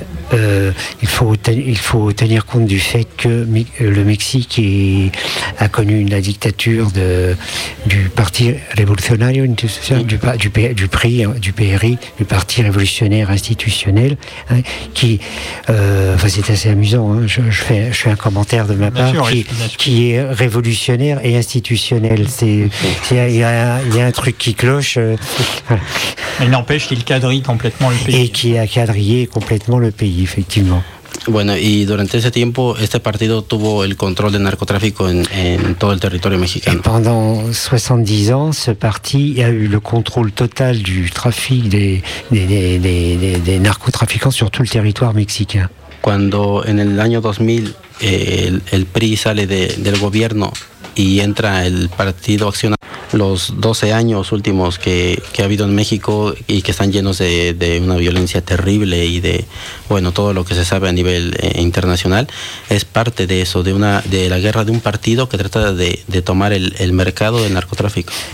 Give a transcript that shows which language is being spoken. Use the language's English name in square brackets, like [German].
[French] Il faut tenir compte du fait que le Mexique a connu la dictature du Parti Révolutionnaire Institutionnel, du PRI, du Parti Révolutionnaire Institutionnel, hein, qui, c'est assez amusant, hein, je fais un commentaire de ma part, qui est révolutionnaire et institutionnel. Il y a un truc qui cloche. Mais n'empêche qu'il quadrille complètement le pays. Et qui a quadrillé complètement le pays. [Spanish] Bueno, y durante ese tiempo este partido tuvo el control del narcotráfico en todo el territorio mexicano. [French] Pendant 70 ans, ce parti a eu le contrôle total du trafic des narcotrafiquants sur tout le territoire mexicain. [Spanish] Cuando en el año 2000 el PRI sale del gobierno y entra el Partido Acción, los 12 años últimos que ha habido en México y que están llenos de una violencia terrible y de, bueno, todo lo que se sabe a nivel internacional, es parte de eso, de la guerra de un partido que trata de tomar el mercado del narcotráfico.